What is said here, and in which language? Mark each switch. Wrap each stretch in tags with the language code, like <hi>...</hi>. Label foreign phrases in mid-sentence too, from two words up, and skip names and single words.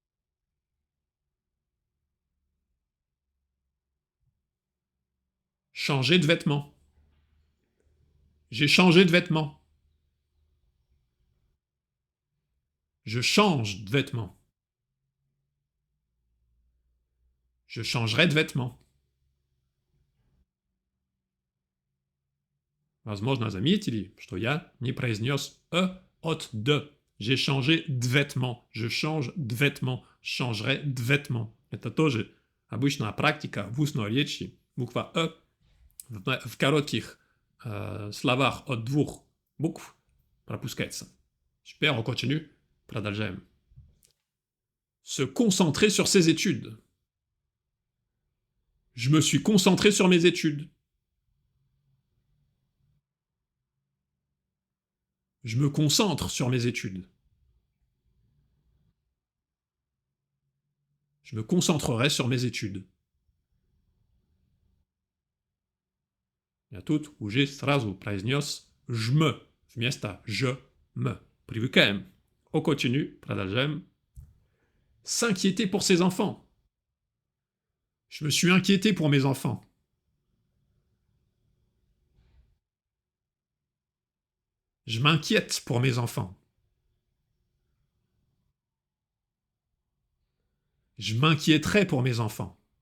<fr>Changer de vêtements. J'ai changé de vêtements. Je change de vêtements. Je changerai de vêtements.</fr> <ru>Возможно, заметили, что я не произнес от «д».</ru> <fr>J'ai changé de vêtements. Je change de vêtements. Changerai de vêtements.</fr> <ru>Это тоже обычная практика в устной речи. Буква в коротких словах от двух букв пропускается.</ru> <fr>Super, on continue. Продолжаем. Se concentrer sur ses études. Je me suis concentré sur mes études. Je me concentre sur mes études. Je me concentrerai sur mes études.</fr> <ru>Я тут уже сразу произнес «жм» вместо «je-м». Привыкаем.</ru> <fr>On continue, продолжаем. S'inquiéter pour ses enfants. Je me suis inquiété pour mes enfants. Je m'inquiète pour mes enfants. Je m'inquiéterai pour mes enfants.</fr>